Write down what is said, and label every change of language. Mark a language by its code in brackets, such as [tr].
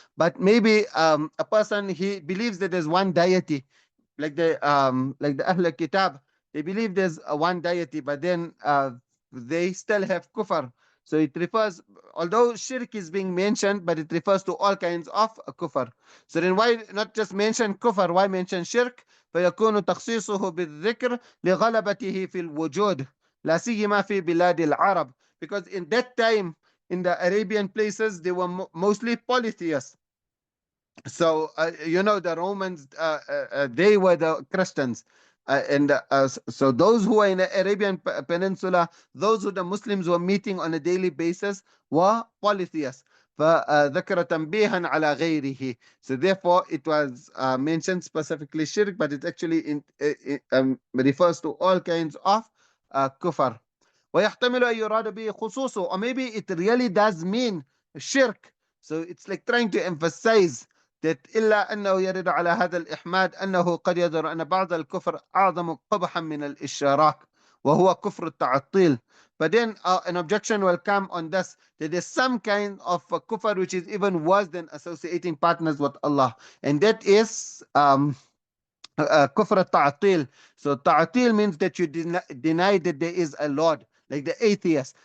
[en] But maybe a person, he believes that there's one deity, like the Ahl Kitab, they believe there's one deity, but then they still have kufr. So it refers, although shirk is being mentioned, but it refers to all kinds of kufr. So then why not just mention kufr? Why mention shirk? [ar] فيكون تخصيصه بالذكر لغلبته في الوجود لا سيما في بلاد العرب. [en] Because in that time, in the Arabian places, they were mostly polytheists. So the Romans, they were the Christians, and so those who were in the Arabian Peninsula, those who the Muslims were meeting on a daily basis, were polytheists. [ar] فذكر تنبيها على غيره. [en] So therefore it was mentioned specifically shirk, but it actually refers to all kinds of kufr. [ar] ويحتمل أن يراد به خصوصه, [en] or maybe it really does mean shirk. So it's like trying to emphasize that [ar] إلا أنه يرد على هذا الإحماد أنه قد يظهر أن بعض الكفر أعظم قبحا من الإشراك وهو كفر التعطيل. [en] But then an objection will come on this, that there's some kind of kufr which is even worse than associating partners with Allah, and that is kufr al-ta'atil. So ta'atil means that you deny that there is a Lord, like the atheist.